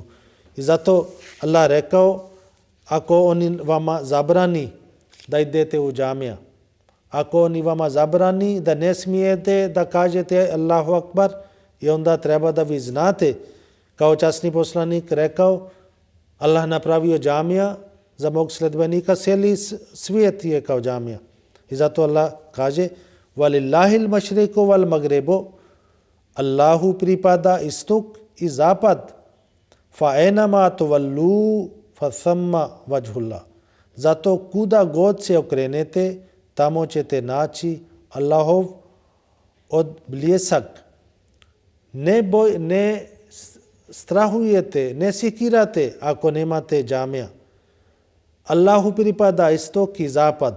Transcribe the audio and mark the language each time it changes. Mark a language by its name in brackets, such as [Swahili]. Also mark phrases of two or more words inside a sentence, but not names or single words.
[Bosnian] I zato Allah rekao, ako oni vama zabrani da idete u džamija, ako oni vama zabrani da ne smijete da kažete [Arabic] الله أكبر, [Bosnian] i onda treba da vi znate, kao časni poslanik rekao, Allah napravio džamija za mog sledbenika, cijeli svijet je kao džamija. I zato Allah kaže, [Arabic] وَلِلَّهِ الْمَشْرِقُ وَالْمَغْرِبُ, [Bosnian] Allahu pripada istok i zapad. [Arabic] فأينما تولوا فثم وجه الله. [Bosnian] Zato kuda god se okrenete, tamo ćete naći Allahov odbljesak. Ne strahujete, ne sikirate ako nemate džamija. Allahu pripada istok i zapad.